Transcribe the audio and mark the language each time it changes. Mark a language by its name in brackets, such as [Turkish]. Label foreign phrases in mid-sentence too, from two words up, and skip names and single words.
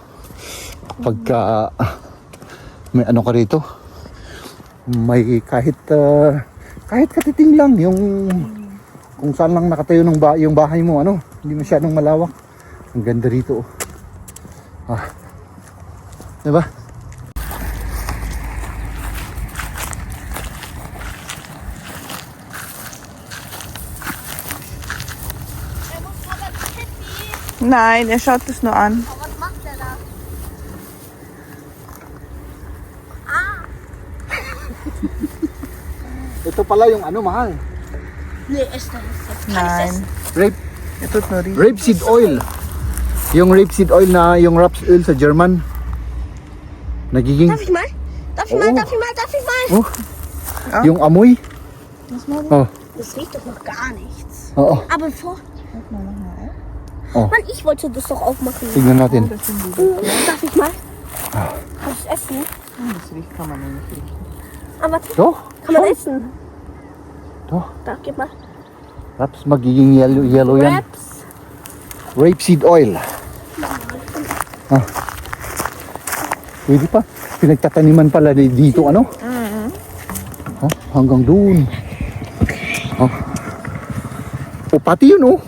[Filipino] Pagka may ano ka rito, may kahit katiting lang yung kung saan lang nakatayo yung bahay mo, ano, hindi masyadong malawak. Ang ganda rito, oh. Diba? [German] Nein, er schaut es nur an. Was macht er da? [Filipino] Ito pala yung ano, mahal. [German] Nee, ist das jetzt. Nein, er tut nur riechen. [English] Rapeseed oil. [Filipino] Yung [English] rapeseed oil [Filipino] na yung [English] raps oil [Filipino] sa German. Nagiging [German] Darf ich mal? Darf ich mal? Darf ich mal? Darf ich mal? [Filipino] yung amoy. [German] Das riecht doch noch gar nichts. [Filipino] Oo. [German] Aber vor. Oh. Mann, ich wollte das doch aufmachen. [Filipino] Tignan natin. [German] Darf ich mal? Kann ich essen? Das riecht kann man nicht riechen. Aber warte, Doch. kann man essen? Doch. Da, gib mal. [Filipino] Raps magiging yellow yan. [English] Wraps. Rapeseed oil. [Filipino] Pwede pa. Pinagtataniman pala dito, ano? Hanggang doon. Pati yun, oh.